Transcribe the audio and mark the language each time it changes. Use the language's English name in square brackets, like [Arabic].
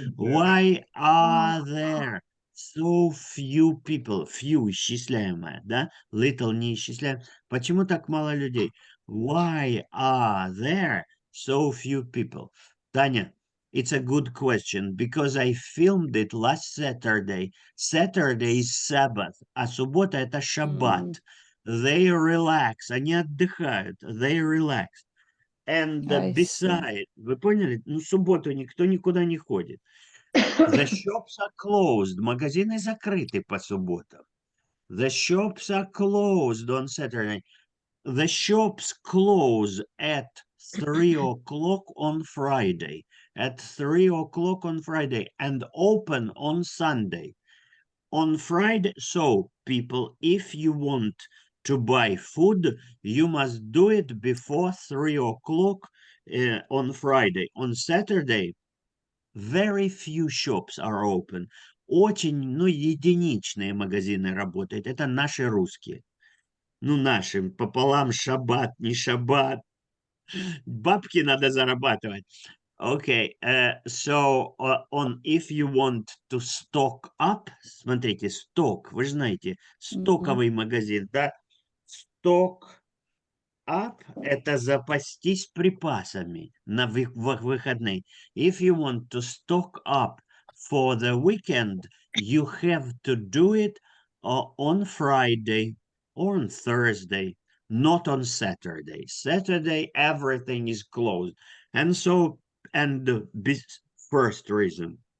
[English] Why are there so few people? [Russian] Few исчисляемое, да? Little не исчисляем. Почему так мало людей? [English] Why are there so few people? Таня, it's a good question because I filmed it last Saturday. Saturday is Sabbath, [Russian] а суббота это шаббат. [English] They relax, [Russian] они отдыхают, [English] they relax. And I see. [Russian] beside, вы поняли? Ну, в субботу никто никуда не ходит. [English] The shops are closed, [Russian] магазины закрыты по субботам. [English] The shops are closed on Saturday. The shops close at 3 o'clock on Friday. At 3 o'clock on Friday and open on Sunday. On Friday, so people, if you want to buy food, you must do it before 3 o'clock on Friday. On Saturday, very few shops are open. [Russian] Очень, ну, единичные магазины работают. Это наши русские. Ну, нашим пополам шаббат, не шаббат. Бабки надо зарабатывать. [English] Okay, so on if you want to stock up, [Russian] смотрите, сток, вы же знаете, стоковый магазин, да? Stock up – это запастись припасами на выходные. [English] If you want to stock up for the weekend, you have to do it on Friday or on Thursday, not on Saturday. Saturday, everything is closed. And so, and the first reason.